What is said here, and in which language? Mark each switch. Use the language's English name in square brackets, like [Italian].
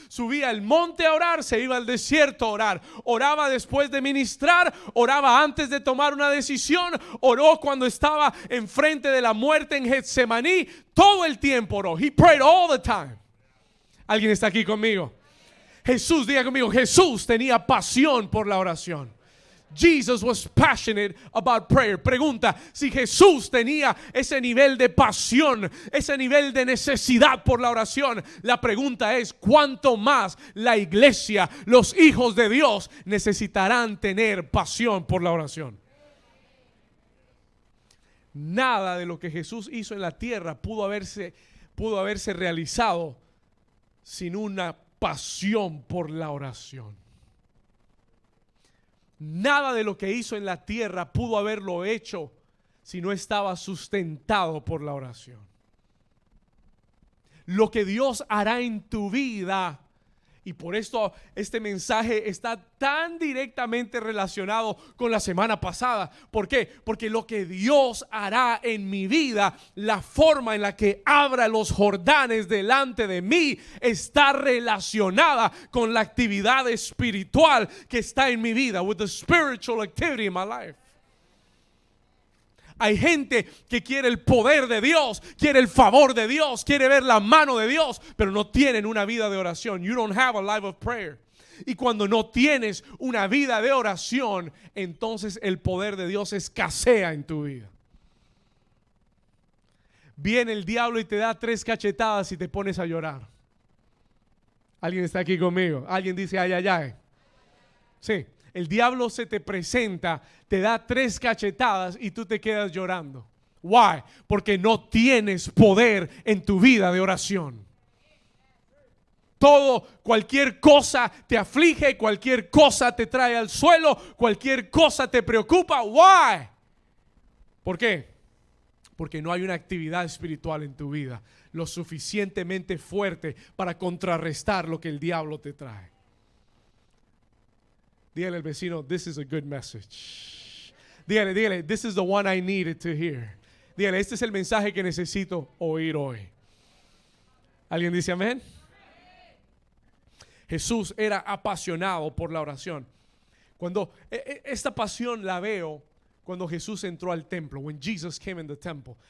[Spanish] Subía al monte a orar, se iba al desierto a orar. Oraba después de ministrar, oraba antes de tomar una decisión, oró cuando estaba enfrente de la muerte en Getsemaní. Todo el tiempo oró. [English] He prayed all the time. [Spanish] ¿Alguien está aquí conmigo? Jesús, diga conmigo, Jesús tenía pasión por la oración. [English] Jesus was passionate about prayer. [Spanish] Pregunta, si Jesús tenía ese nivel de pasión, ese nivel de necesidad por la oración, la pregunta es, ¿cuánto más la iglesia, los hijos de Dios, necesitarán tener pasión por la oración? Nada de lo que Jesús hizo en la tierra pudo haberse realizado sin una pasión por la oración. Nada de lo que hizo en la tierra pudo haberlo hecho si no estaba sustentado por la oración. Lo que Dios hará en tu vida, y por esto este mensaje está tan directamente relacionado con la semana pasada. ¿Por qué? Porque lo que Dios hará en mi vida, la forma en la que abra los Jordanes delante de mí, está relacionada con la actividad espiritual que está en mi vida. [English] With the spiritual activity in my life. [Spanish] Hay gente que quiere el poder de Dios, quiere el favor de Dios, quiere ver la mano de Dios, pero no tienen una vida de oración. [English] You don't have a life of prayer. [Spanish] Y cuando no tienes una vida de oración, entonces el poder de Dios escasea en tu vida. Viene el diablo y te da 3 cachetadas y te pones a llorar. ¿Alguien está aquí conmigo? ¿Alguien dice ay, ay, ay? Sí. El diablo se te presenta, te da 3 cachetadas y tú te quedas llorando. [English] Why? [Spanish] Porque no tienes poder en tu vida de oración. Cualquier cosa te aflige, cualquier cosa te trae al suelo, cualquier cosa te preocupa. [English] Why? [Spanish] ¿Por qué? Porque no hay una actividad espiritual en tu vida lo suficientemente fuerte para contrarrestar lo que el diablo te trae. Dígale al vecino, [English] this is a good message. [Spanish] Dígale, [English] this is the one I needed to hear. [Spanish] Dígale, este es el mensaje que necesito oír hoy. ¿Alguien dice amén? Jesús era apasionado por la oración. Cuando esta pasión la veo cuando Jesús entró al templo, [English] when Jesus came in the temple.